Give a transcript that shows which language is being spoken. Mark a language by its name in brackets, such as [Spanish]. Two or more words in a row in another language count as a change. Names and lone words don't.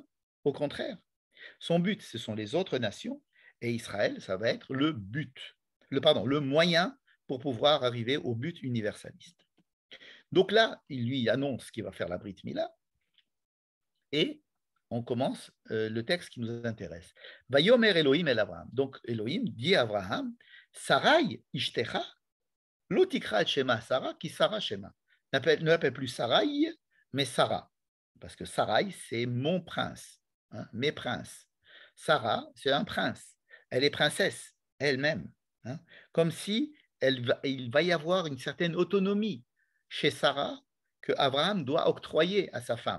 [French] Au contraire, son but, ce sont les autres nations, et Israël, ça va être le but, le moyen pour pouvoir arriver au but universaliste. Donc là, il lui annonce qu'il va faire la [Hebrew] ברית מילה, [French] et on commence le texte qui nous intéresse. [Hebrew] ויאמר אלוהים אל אברהם. [French] Donc Elohim dit à Abraham, [Hebrew] שרי אשתך לא תקרא את שמה שרה כי שרה שמה. [French] Ne l'appelle plus Sarai, mais Sarah. Parce que Sarai, c'est mon prince, mes princes. Sarah, c'est un prince. Elle est princesse elle-même. Comme si il va y avoir une certaine autonomie chez Sarah que Abraham doit octroyer à sa femme.